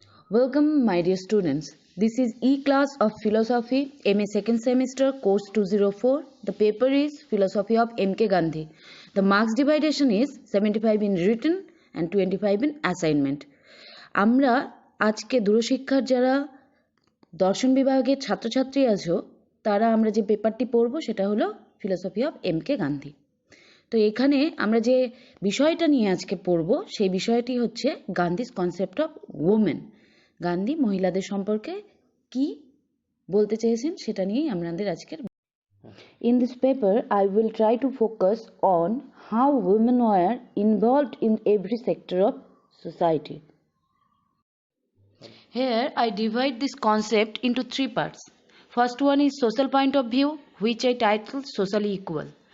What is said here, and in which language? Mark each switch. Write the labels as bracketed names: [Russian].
[English] Welcome, my dear students. This is E-Class of Philosophy, MA second semester, course 204. The paper is Philosophy of M.K. Gandhi. The marks dividation is 75 in written and 25 in assignment. [Bangla] আমরা আজকে দূরশিক্ষার যারা দর্শন বিভাগের ছাত্রছাত্রী আছো তারা আমরা যে পেপারটি পড়ব সেটা হলো ফিলোসফি অফ এম.কে. গান্ধী। তো এখানে আমরা যে বিষয়টা নিয়ে আজকে পড়ব সেই বিষয়টি হচ্ছে [English] Gandhi's concept of women. [Bangla] Gandhi মহিলাদের সম্পর্কে কি বলতে চেয়েছেন সেটা নিয়েই আমাদের আজকের। [English] In this paper, I will try to focus on how women were involved in every sector of society. Here, I divide this concept into three parts. First one is social point of view, which I titled Socially Equal.